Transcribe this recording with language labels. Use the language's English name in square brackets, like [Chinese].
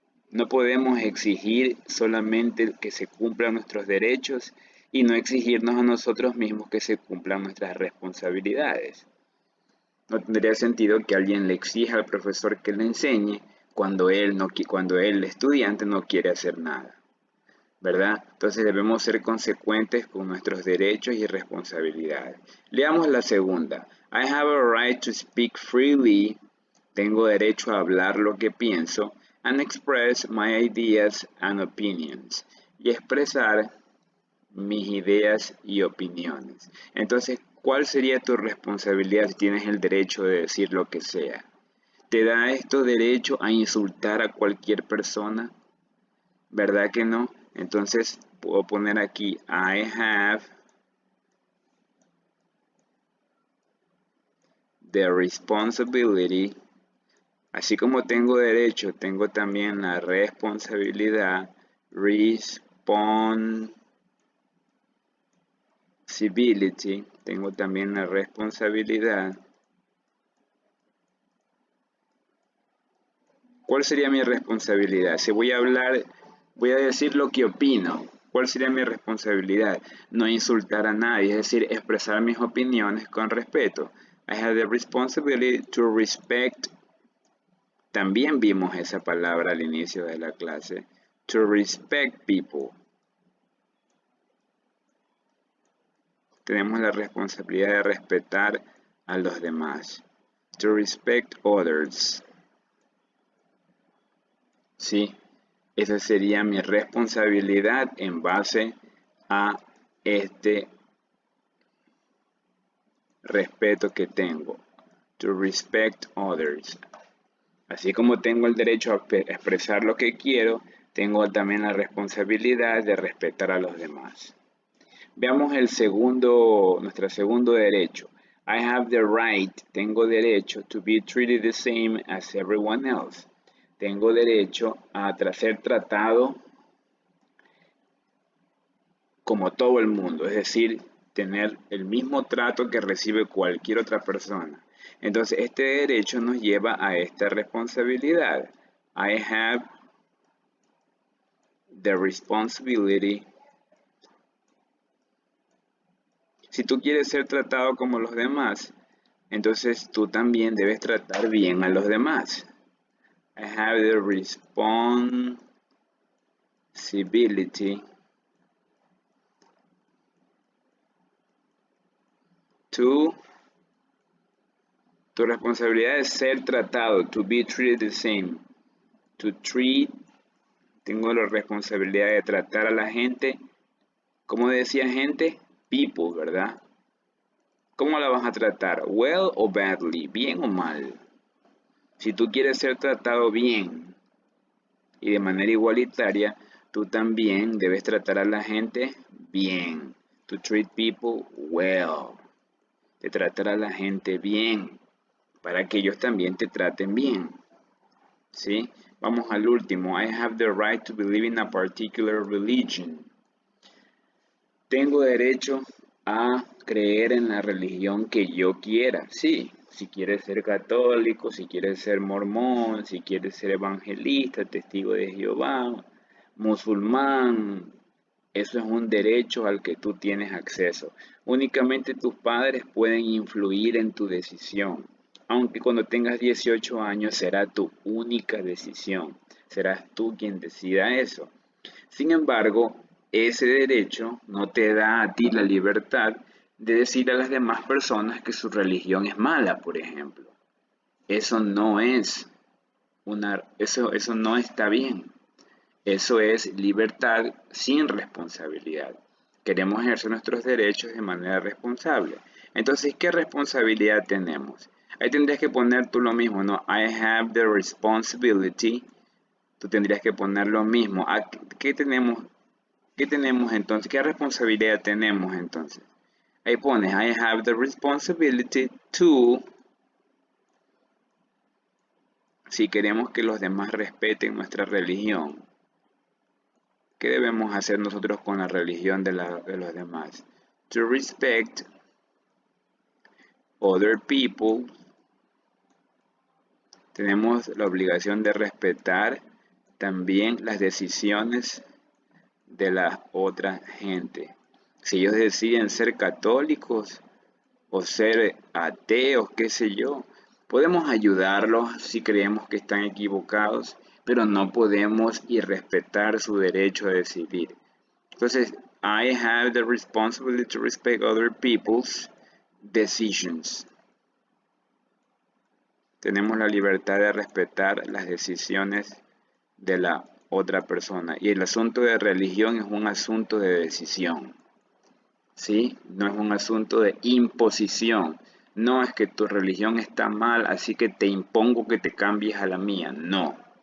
[Spanish] No podemos exigir solamente que se cumplan nuestros derechos y no exigirnos a nosotros mismos que se cumplan nuestras responsabilidades. No tendría sentido que alguien le exija al profesor que le enseñe cuando el estudiante no quiere hacer nada, ¿verdad? Entonces debemos ser consecuentes con nuestros derechos y responsabilidades. Leamos la segunda. [English] I have a right to speak freely. [Spanish] Tengo derecho a hablar lo que pienso [English] and express my ideas and opinions. [Spanish] Y expresar mis ideas y opiniones. Entonces, ¿cuál sería tu responsabilidad si tienes el derecho de decir lo que sea? ¿Te da esto derecho a insultar a cualquier persona? ¿Verdad que no? Entonces, puedo poner aquí, [English] I have the responsibility. [Spanish] Así como tengo derecho, tengo también la responsabilidad, responsibility, tengo también la responsabilidad ¿Cuál sería mi responsabilidad? Si voy a hablar, voy a decir lo que opino. ¿Cuál sería mi responsabilidad? No insultar a nadie, es decir, expresar mis opiniones con respeto. [English] I have the responsibility to respect. [Spanish] También vimos esa palabra al inicio de la clase. [English] To respect people. [Spanish] Tenemos la responsabilidad de respetar a los demás. [English] To respect others. [Spanish] Sí, esa sería mi responsabilidad en base a este respeto que tengo. [English] To respect others. [Spanish] Así como tengo el derecho a expresar lo que quiero, tengo también la responsabilidad de respetar a los demás. Veamos nuestro segundo derecho. [English] I have the right, [Spanish] tengo derecho [English] to be treated the same as everyone else. [Spanish] Tengo derecho a ser tratado como todo el mundo, es decir, tener el mismo trato que recibe cualquier otra persona. Entonces, este derecho nos lleva a esta responsabilidad. [English] I have the responsibility. [Spanish] Si tú quieres ser tratado como los demás, entonces tú también debes tratar bien a los demás. [English] I have the responsibility to. [Spanish] Tu responsabilidad es ser tratado, [English] to be treated the same. To treat, [Spanish] tengo la responsabilidad de tratar a la gente, ¿cómo decía gente? People, ¿verdad? ¿Cómo la vas a tratar? Well o badly, bien o mal. Si tú quieres ser tratado bien y de manera igualitaria, tú también debes tratar a la gente bien. [English] To treat people well. [Spanish] De tratar a la gente bien, para que ellos también te traten bien. ¿Sí? Vamos al último. [English] I have the right to believe in a particular religion. [Spanish] Tengo derecho a creer en la religión que yo quiera. Sí, si quieres ser católico, si quieres ser mormón, si quieres ser evangelista, testigo de Jehová, musulmán, eso es un derecho al que tú tienes acceso. Únicamente tus padres pueden influir en tu decisión. Aunque cuando tengas 18 años será tu única decisión. Serás tú quien decida eso. Sin embargo, ese derecho no te da a ti la libertad de decir a las demás personas que su religión es mala, por ejemplo. Eso no es eso no está bien. Eso es libertad sin responsabilidad. Queremos ejercer nuestros derechos de manera responsable. Entonces, ¿qué responsabilidad tenemos? Ahí tendrías que poner tú lo mismo, ¿no? [English] I have the responsibility. [Spanish] Tú tendrías que poner lo mismo. ¿Qué tenemos? ¿Qué tenemos entonces? ¿Qué responsabilidad tenemos entonces? Ahí pones, [English] I have the responsibility to. [Spanish] Si queremos que los demás respeten nuestra religión, ¿qué debemos hacer nosotros con la religión de los demás? [English] To respect other people. [Spanish] Tenemos la obligación de respetar también las decisiones de la otra gente. Si ellos deciden ser católicos o ser ateos, qué sé yo, podemos ayudarlos si creemos que están equivocados, pero no podemos irrespetar su derecho a decidir. [English] Entonces, I have the responsibility to respect other people's decisions. [Spanish] Tenemos la libertad de respetar las decisiones de la otra persona. Y el asunto de religión es un asunto de decisión. ¿Sí? No es un asunto de imposición. No es que tu religión está mal, así que te impongo que te cambies a la mía. No.